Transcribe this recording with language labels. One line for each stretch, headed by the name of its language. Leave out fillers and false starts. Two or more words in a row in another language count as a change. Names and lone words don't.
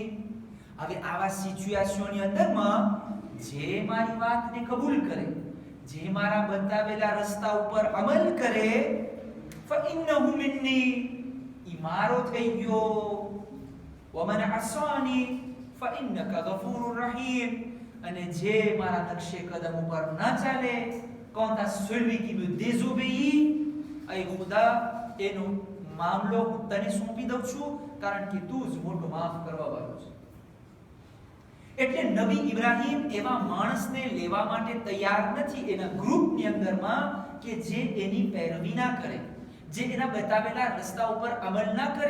Gujarati: હવે આવા સિચ્યુએશનની અંદરમાં જે મારી વાતને કબૂલ કરે, જે મારા બતાવેલા રસ્તા ઉપર અમલ કરે,
Arabic: فإنه مني,
Gujarati: ઈ મારો થઈ ગયો.
Arabic: ومن عصاني فإنك غفور رحيم.
Gujarati: અને જે મારા નકશે કદમ ઉપર ના ચાલે,
French: quand à celui qui me désobéit,
Gujarati: ay ખુદા એનો મામલો હું તને સોંપી દઉં છું, કારણ કે તું જ મોટો માફ કરવા વાળો છે. એટલે નબી ઇબ્રાહીમ એવા માણસને લેવા માટે તૈયાર નથી એના ગ્રુપની અંદરમાં કે જે એની પેરવી ના કરે, જે એના બતાવેલા રસ્તા ઉપર અમલ ના કરે.